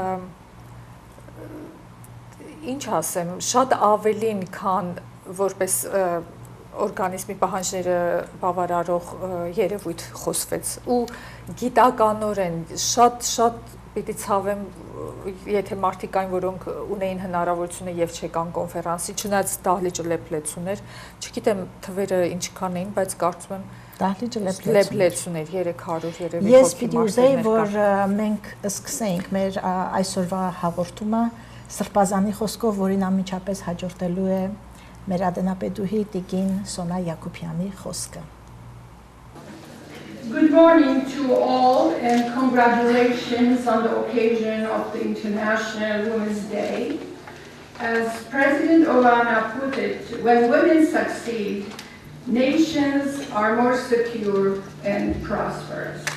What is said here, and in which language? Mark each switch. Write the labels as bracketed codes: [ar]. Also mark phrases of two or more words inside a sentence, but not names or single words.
[hy] ինչ ասեմ, շատ ավելին, քան որպես օրգանիզմի պահանջները բավարարող երևույթ խոսվեց ու գիտականորեն շատ պիտի ցավեմ, եթե մարդիկ կային, որոնք ունեին հնարավորությունը եւ չեկան կոնֆերանսի, չնայած դահլիճը լեփլեցուն էր, չգիտեմ թվերը ինչքան էին, բայց կարծում եմ դահլիճը լեփլեցուն էր 300 երևի հոգի։ Ես պիտի ուզեի, որ մենք սկսենք մեր այսօրվա հաղորդումը սրբազանի խոսքով, որին անմիջապես հաջորդելու է մեր ատենապետուհի Տիկին Սոնա Յակոբյանի խոսքը։ [en] Good morning to all and congratulations on the occasion of the International Women's Day. As President Obama put it, when women succeed, nations are more secure and prosperous.